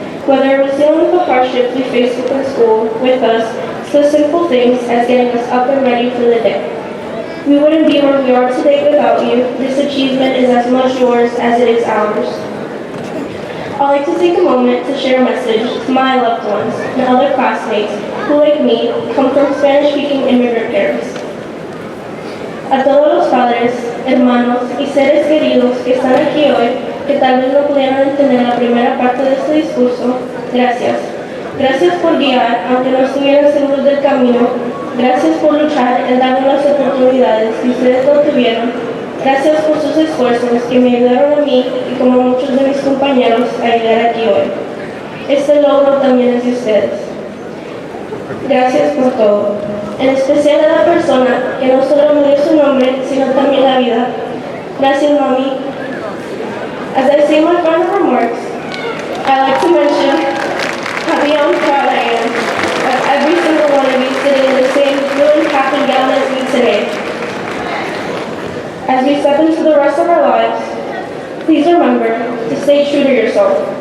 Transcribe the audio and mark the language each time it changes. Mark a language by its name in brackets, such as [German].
[English] Whether it was dealing with the hardships we faced within school with us, to the simple things as getting us up and ready for the day. We wouldn't be where we are today without you. This achievement is as much yours as it is ours. I'd like to take a moment to share a message to my loved ones and other classmates who, like me, come from Spanish-speaking immigrant parents. [Spanish] A todos los padres, hermanos y seres queridos que están aquí hoy, que tal vez no pudieron entender la primera parte de este discurso, gracias. Gracias por guiar, aunque no estuvieran seguros del camino. Gracias por luchar en darme las oportunidades que ustedes no tuvieron. Gracias por sus esfuerzos que me ayudaron a mí y como muchos de mis compañeros a llegar aquí hoy. Este logro también es de ustedes. Gracias por todo. En especial a la persona que no solo me dio su nombre, sino también la vida. Gracias, Mami. [English] As I say my final remarks, I'd like to mention how beyond proud I am of every single one of you sitting in the same blue and cap and gown as me today. As we step into the rest of our lives, please remember to stay true to yourself.